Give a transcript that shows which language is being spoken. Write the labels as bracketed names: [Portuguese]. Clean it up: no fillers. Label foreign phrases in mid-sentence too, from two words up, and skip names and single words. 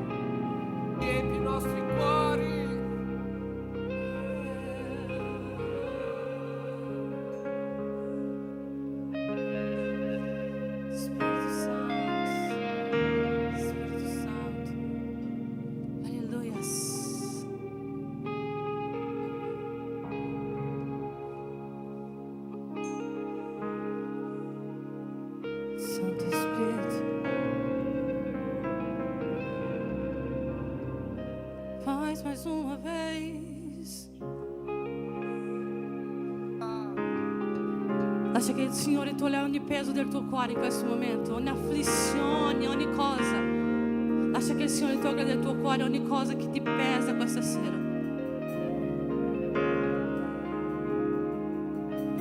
[Italian] Riempi i nostri cuori. [Portuguese] Espírito Santo, Espírito Santo, aleluia. Santo Espírito, faz mais uma vez. [Italian] Lascia che il Signore tolga ogni peso del tuo cuore in questo momento, ogni afflizione, ogni cosa. Lascia che il Signore tolga dal tuo cuore ogni cosa che ti pesa questa sera.